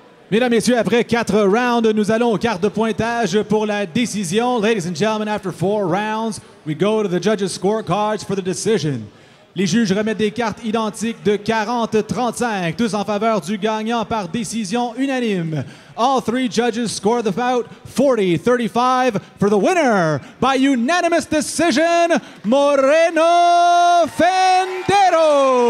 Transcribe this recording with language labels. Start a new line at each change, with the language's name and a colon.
French: Mesdames, Messieurs, après 4 rounds, nous allons au quart de pointage pour la décision.
English: Ladies and gentlemen, after 4 rounds, we go to the judges' scorecards for the decision.
French: Les juges remettent des cartes identiques de 40-35, tous en faveur du gagnant par décision unanime.
English: All 3 judges score the bout 40-35 for the winner by unanimous decision, Moreno Fendero.